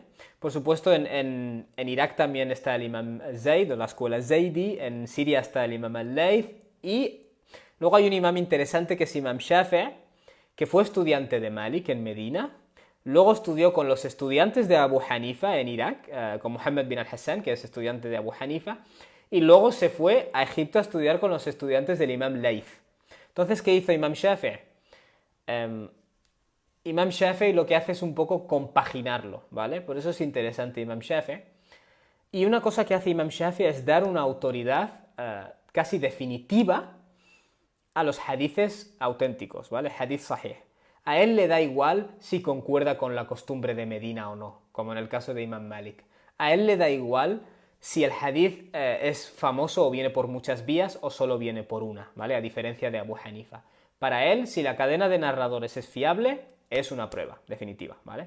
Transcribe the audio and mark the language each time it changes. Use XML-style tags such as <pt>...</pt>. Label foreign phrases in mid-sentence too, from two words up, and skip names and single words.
<es>Por supuesto, en Irak también está el Imam Zayd, o la escuela Zaydi, en Siria está el Imam al-Layth, y luego hay un imam interesante que es Imam Shafi'i, que fue estudiante de Malik en Medina, luego estudió con los estudiantes de Abu Hanifa en Irak, con Muhammad bin al-Hassan, que es estudiante de Abu Hanifa, y luego se fue a Egipto a estudiar con los estudiantes del Imam Layth. Entonces, ¿qué hizo Imam Shafi'i? Imam Shafi'i lo que hace es un poco compaginarlo, ¿vale? Por eso es interesante Imam Shafi'i. Y una cosa que hace Imam Shafi'i es dar una autoridad casi definitiva a los hadices auténticos, ¿vale?</es> <ar>حديث صحيح.</ar> <es>A él le da igual si concuerda con la costumbre de Medina o no, como en el caso de Imam Malik. A él le da igual si el hadith es famoso o viene por muchas vías o solo viene por una, ¿vale? A diferencia de Abu Hanifa. Para él, si la cadena de narradores es fiable, es una prueba definitiva, ¿vale?</es>